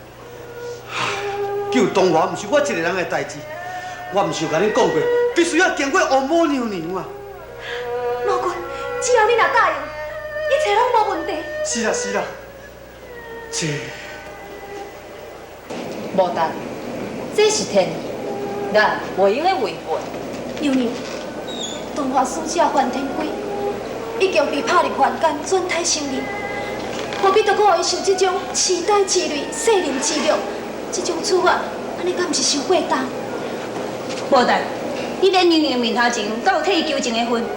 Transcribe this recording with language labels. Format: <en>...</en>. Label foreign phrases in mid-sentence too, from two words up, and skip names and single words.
<nan>救东华毋是我一个人的代志，我毋是有甲恁讲过，必须要经过王母娘娘啊。老君，只要你若答应，一切拢无问题。是啦是啦。这，无但，这是天意，咱袂用个违背。娘娘，东华师姐梵天鬼已经被拍入凡间，转胎成人，何必再搁互伊受这种痴呆之累、世人之辱？这种处罚，安尼敢毋是伤过重？无但，你连娘娘面头前，敢有替伊求情的份？</nan>